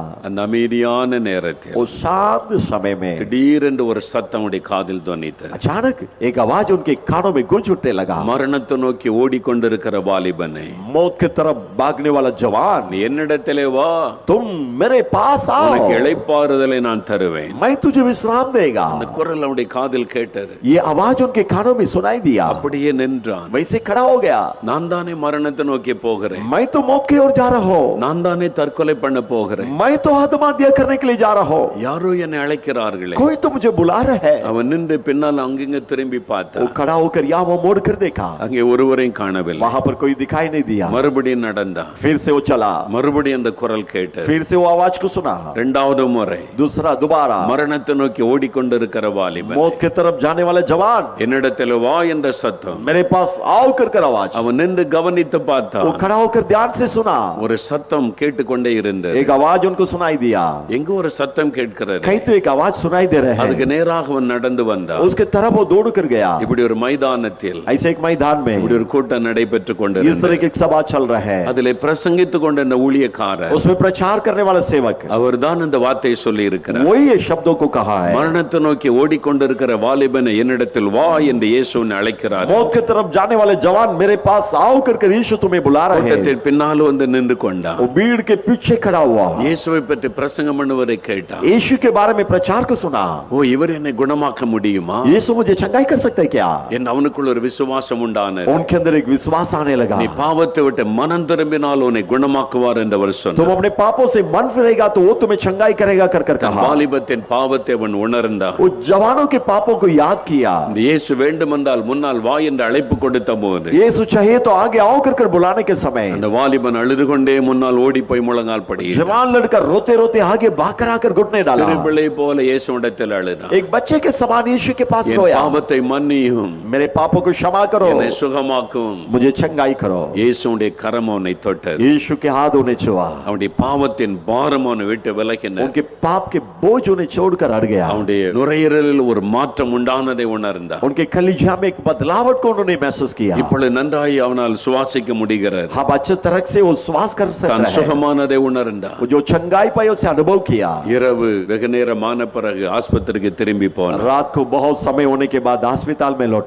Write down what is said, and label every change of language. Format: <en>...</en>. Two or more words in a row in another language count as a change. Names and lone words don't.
<ta>அந்த அமைதியான நேரத்தில்</ta> <hi>वो शांत समय में</hi> <ta>திடீரென்று ஒரு சத்தம் உடைய காதில் தொனித்தது.</ta> <hi>अचानक एक आवाज उनके कानों में गूंज उठने लगा।</hi> <ta>மரணத்தை நோக்கி ஓடிக்கொண்டிருக்கிற வாலிபனை,</ta> <hi>मौत की तरफ भागने वाला जवान,</hi> <ta>நீ என்னிடத்திலே வா,</ta> <hi>तुम मेरे पास आओ,</hi> <ta>உனக்கு இளைப்பாறுதலை நான் தருவேன்.</ta> <hi>मैं तुझे विश्राम देगा।</hi> <ta>அந்த குரல் அவனுடைய காதில் கேட்டது.</ta> <hi>ये आवाज उनके कानों में सुनाई दिया।</hi> <ta>அப்படியே நின்றான்.</ta> <hi>वैसे खड़ा हो गया।</hi> <ta>நான் தானே மரணத்தை நோக்கி போகிறேன்.</ta> <hi>मैं तो मौत की ओर जा रहा हूँ।</hi> <ta>நான் தானே தற்கொலை பண்ண போகிறேன்.</ta> <hi>मैं तो आत्महत्या करने के लिए जा रहा हूँ।</hi> <ta>யாரோ என்னை அழைக்கிறார்களே.</ta> <hi>कोई तो मुझे बुला रहा है।</hi> <ta>அவன் நின்று பின்னால் அங்கிங்க திரும்பி</ta> <hi>वो</hi> <ta>பார்த்தான்.</ta> <hi>खड़ा होकर यहाँ वो मोड़ कर देखा।</hi> <ta>அங்கே ஒருவரையும் காணவில்லை.</ta> <hi>वहां पर कोई दिखाई नहीं दिया।</hi> <ta>மறுபடியும் நடந்தான்.</ta> <hi>फिर से वो चला।</hi> <ta>மறுபடியும் அந்த குரல் கேட்டது.</ta> <hi>फिर से वो आवाज को सुना।</hi> <ta>இரண்டாவது முறை</ta> <hi>दूसरा दोबारा।</hi> <ta>மரணத்தை நோக்கி ஓடிக்கொண்டிருக்கிற வாலிபன்,</ta> <hi>मौत की तरफ जाने वाले जवान,</hi> <ta>என்னிடத்தில் வா என்ற சத்தம்.</ta> <hi>मेरे पास आओ कर कर आवाज।</hi> <ta>அவன் நின்று கவனித்து</ta> <hi>वो</hi> <ta>பார்த்தான்.</ta> <hi>खड़ा होकर ध्यान से सुना।</hi> <ta>ஒரு சத்தம் கேட்டுக்கொண்டே இருந்தது.</ta> <hi>एक आवाज उनको सुनाई दिया।</hi> <ta>எங்க ஒரு சத்தம் கேட்கிறது.</ta> <hi>कहीं तो एक आवाज सुनाई दे रहे</hi> <ta>அதுக்கு</ta> <hi>हैं।</hi> <ta>நேராக அவன் நடந்து வந்தான்.</ta> <hi>उसके तरफ वो दौड़ कर गया।</hi> <ta>இப்படி ஒரு மைதானத்தில்,</ta> <hi>ऐसे एक मैदान में,</hi> <ta>இப்படி ஒரு கூட்டம் நடைபெற்றுக்</ta> <hi>इस</hi> <ta>கொண்டிருந்தது.</ta> <hi>तरह की एक सभा चल रहा है,</hi> <ta>அதிலே பிரசங்கித்துக் கொண்டிருந்த ஊழியக்காரர்</ta> <hi>उसमें प्रचार करने वाला सेवक</hi> <ta>அவர்தான் இந்த வார்த்தையை சொல்லி இருக்கிறார்.</ta> <hi>वही ये शब्दों को कहा है,</hi> <ta>மரணத்தை நோக்கி ஓடிக்கொண்டிருக்கிற வாலிபனை என்னிடத்தில் வா என்று இயேசு உன்னை அழைக்கிறார்.</ta> <hi>मौत की तरफ जाने वाले जवान मेरे पास आओ करके यीशु तुम्हें बुला रहे हैं।</hi> <ta>கூட்டத்தின் பின்னால் வந்து நின்று கொண்டான்.</ta> <hi>वो भीड़ के पीछे खड़ा हुआ,</hi> <ta>இயேசுவை பற்றி பிரசங்கம் பண்ணுவதை கேட்டான்.</ta> <hi>यीशु के बारे में प्रचार को सुना।</hi> <ta>ஓ, இவர் என்னை குணமாக்க முடியுமா?</ta> <hi>यीशु मुझे चंगाई कर सकता है क्या?</hi> <ta>என் அவனுக்குள்ள ஒரு விசுவாசம் உண்டானது.</ta> <hi>उनके अंदर एक विश्वास आने लगा।</hi> <ta>நீ பாவத்தை விட்டு மனம் திரும்பினால் உன்னை குணமாக்குவார் என்று அவர் சொன்னார்.</ta> <hi>तुम अपने पापों से मन फिरेगा तो वो तुम्हें चंगाई करेगा कर कहा।</hi> <ta>வாலிபத்தின் பாவத்தை அவன் உணர்ந்தான்.</ta> <hi>वो जवानों के पापों को याद किया।</hi> <ta>இந்த இயேசு வேண்டுமென்றால் முன்னால் வா என்று அழைப்பு கொடுத்த போது</ta> <hi>यीशु चाहिए तो आगे आओ कर बुलाने के समय</hi> <ta>அந்த வாலிபன் அழுது கொண்டே முன்னால் ஓடி போய் முழங்கால் படியிட்டான்.</ta> <hi>जवान लड़का रोते रोते आगे भाकर आकर घुटने डाला।</hi> <ta>சிறு பிள்ளை போல இயேசுவிடத்தில் அழுதான்.</ta> <hi>एक बच्चे के समान यीशु के पास</hi> <ta>என்</ta> <hi>रोया,</hi> <ta>பாவத்தை மன்னியும்,</ta> <hi>मेरे पापों को क्षमा करो,</hi> <ta>என்னை சுகமாக்கும்.</ta> <hi>मुझे चंगाई करो।</hi> <ta>இயேசுவுடைய கரம் அவனை தொட்டது.</ta> <hi>यीशु के हाथ उन्हें छुआ,</hi> <ta>அவனுடைய பாவத்தின் பாரம் அவனை விட்டு விலகின.</ta> <hi>उनके पाप के बोझ उन्हें छोड़कर हट गया।</hi> <ta>அவனுடைய நுரையீரலில் ஒரு மாற்றம் உண்டானதை உணர்ந்தான்.</ta> <hi>उनके कलिजा में एक बदलावट को उन्होंने महसूस किया।</hi> <ta>இப்பொழுது நன்றாய் அவனால் சுவாசிக்க முடிகிறது.</ta> <hi>हम अच्छे तरह से वो श्वास कर</hi> <ta>தான்</ta> <hi>सकते हैं।</hi> <ta>சுகமானதை உணர்ந்தான்.</ta> <hi>वो जो चंगाई पाई उसे अनुभव किया।</hi> <ta>இரவு வெகு நேரமான பிறகு ஆஸ்பத்திரிக்கு திரும்பி போனான்.</ta> <hi>रात को बहुत समय होने के बाद अस्पताल में लौटा।</hi>